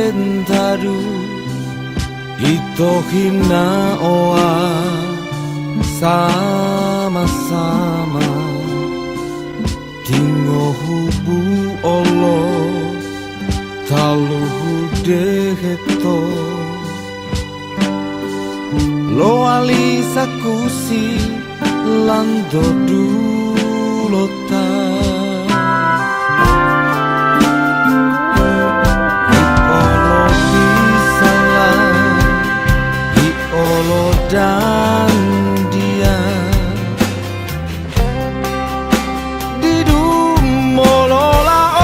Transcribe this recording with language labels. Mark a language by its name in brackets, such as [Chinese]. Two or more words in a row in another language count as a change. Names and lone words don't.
[Gorontalo] taru itohina oa sama-sama tingo hubu olo taluhu deheto lo alisa kusi lando dulota [Indonesian] dan dia di dumolola